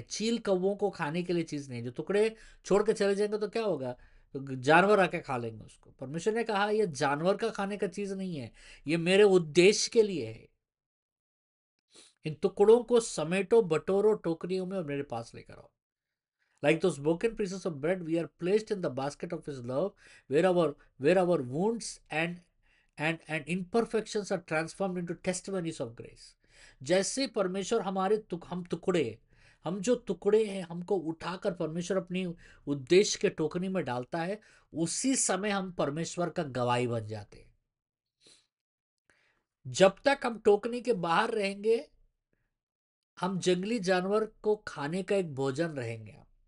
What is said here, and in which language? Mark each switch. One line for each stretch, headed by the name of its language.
Hindi: चील कौवों को खाने के लिए चीज नहीं, जो टुकड़े छोड़ के चले जाएंगे तो क्या होगा? तो जानवर आके खा लेंगे उसको। परमेश्वर ने कहा ये जानवर का खाने का चीज नहीं है, ये मेरे उद्देश्य के लिए है। इन टुकड़ों को समेटो, बटोरो टोकरियों में और मेरे पास लेकर आओ।
English: Like those broken pieces of bread, we are placed in the basket of His love, where our wounds and imperfections are transformed into testimonies of grace.
Hindi: जैसे परमेश्वर हम टुकड़े, हम जो टुकड़े हैं, हमको उठाकर परमेश्वर अपनी उद्देश्य के टोकरी में डालता है, उसी समय हम परमेश्वर का गवाही बन जाते हैं। जब तक हम टोकनी के बाहर रहेंगे, हम जंगली जानवर को खाने का एक भोजन रहेंगे।